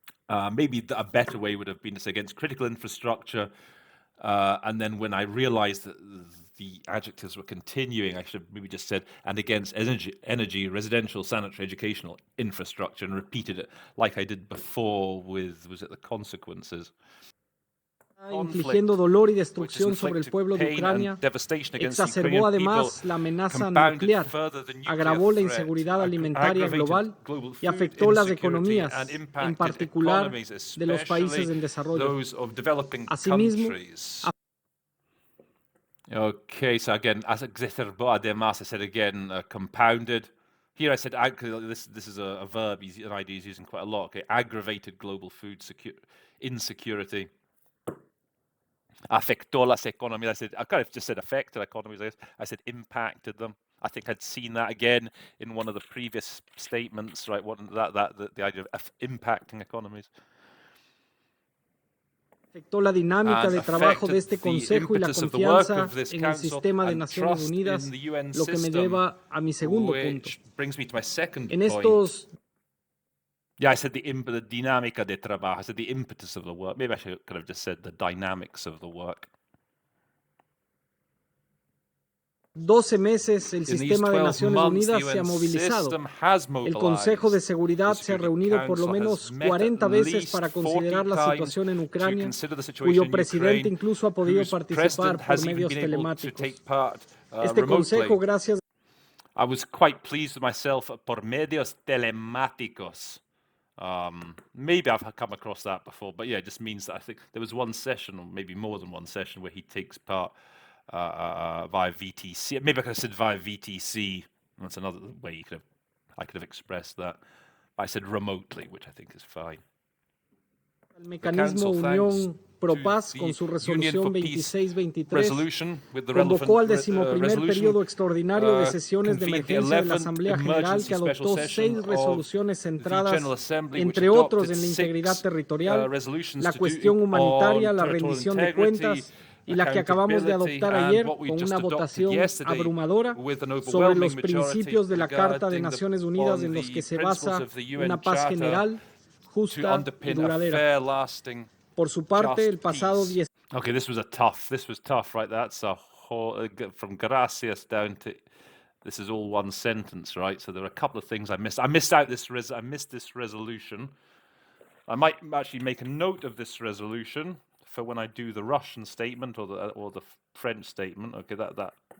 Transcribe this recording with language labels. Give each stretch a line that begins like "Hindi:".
English: Maybe a better way would have been to say against critical infrastructure, and then when I realized that the adjectives were continuing, I should have maybe just said, and against energy, residential, sanitary, educational infrastructure, and repeated it like I did before with, was it the consequences?
Spanish: Infligiendo dolor y destrucción sobre el pueblo de Ucrania, exacerbó además la amenaza nuclear, agravó la inseguridad alimentaria global y afectó las economías, en particular de los países en desarrollo. Asimismo,
English: okay, so again, as
Spanish: exacerbó además,
English: I said again, compounded. Here I said, this is a verb, an idea he's using quite a lot. Okay, aggravated global food insecurity.
Spanish: Afectó las economías.
English: I kind of just said affected economies. I said impacted them. I think I'd seen that again in one of the previous statements, right? The idea of impacting economies.
Spanish: Afectó la dinámica de trabajo de este Consejo y la confianza en el sistema de Naciones Unidas, lo que me lleva a mi segundo punto. En estos
English: Yeah, I said the
Spanish: dinámica de trabajo.
English: I said the impetus of the work. Maybe I could have just said the dynamics of the work.
Spanish: 12 meses el sistema de Naciones Unidas se ha movilizado. El Consejo de Seguridad se ha reunido por lo menos 40 veces para considerar la situación en Ucrania, cuyo presidente incluso ha podido participar por medios telemáticos. Este Consejo, gracias.
English: I was quite pleased with myself
Spanish: por medios telemáticos.
English: Maybe I've come across that before, but yeah, it just means that I think there was one session, or maybe more than one session, where he takes part via VTC. Maybe I could have said via VTC. That's another way I could have expressed that. I said remotely, which I think is fine.
Spanish: El mecanismo Unión Pro Paz, con su resolución 2623, convocó al 11º periodo extraordinario de sesiones de emergencia de la Asamblea General, que adoptó 6 resoluciones centradas, entre otros, en la integridad territorial, la cuestión humanitaria, la rendición de cuentas, y la que acabamos de adoptar ayer con una votación abrumadora sobre los principios de la Carta de Naciones Unidas en los que se basa una paz general, justa y duradera. Por su parte, el pasado 10.
English: Okay, this was tough, right? That's a whole, from gracias down to, this is all one sentence, right? So there are a couple of things I missed. I missed this resolution. I might actually make a note of this resolution for when I do the Russian statement or the French statement. Okay, that